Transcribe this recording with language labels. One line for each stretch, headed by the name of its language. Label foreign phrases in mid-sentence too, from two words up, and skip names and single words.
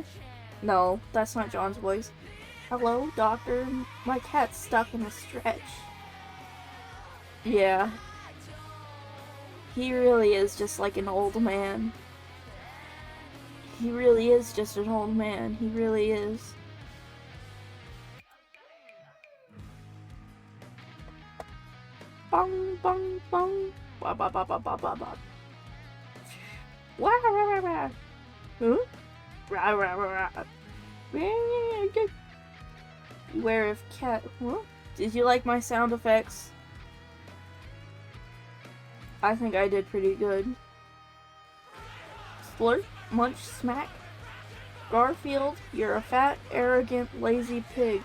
English: No, that's not John's voice. Hello, doctor? My cat's stuck in a stretch. Yeah. He really is just like an old man. He really is just an old man. He really is. Bong, bong, bong. Ba ba ba ba ba ba ba. Wah, rah, rah, rah. Huh? Rah, rah, rah, rah. Beware of cat. Huh? Did you like my sound effects? I think I did pretty good. Splurt, munch, smack. Garfield, you're a fat, arrogant, lazy pig.